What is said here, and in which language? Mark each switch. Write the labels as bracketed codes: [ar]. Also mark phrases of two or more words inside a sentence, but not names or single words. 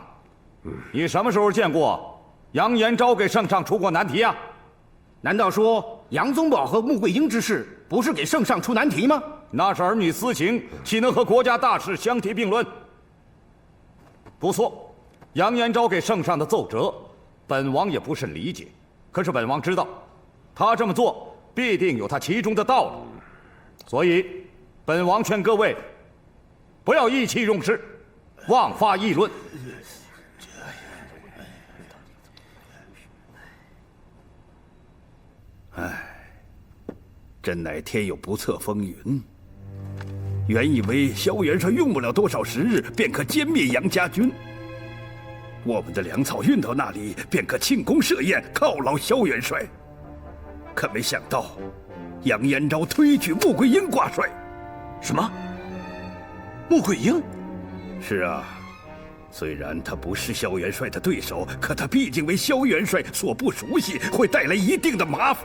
[zh] 你什麼時候見過楊延昭給聖上出過難題啊？難道說楊宗保和穆桂英之事不是給聖上出難題嗎？那是兒女私情，豈能和國家大事相提並論？不錯，楊延昭給聖上的奏折，本王也不甚理解。可是本王知道，他這麼做必定有他其中的道理，所以本王勸各位不要意氣用事，妄發議論。真乃天有不测风云。原以为萧元帅用不了多少时日，便可歼灭杨家军。我们的粮草運到那裡，便可慶功設宴，犒勞蕭元帥。可沒想到，楊延昭推舉穆桂英掛帥。什麼？穆桂英？是啊，雖然他不是蕭元帥的對手，可他畢竟為蕭元帥所不熟悉，會帶來一定的麻煩。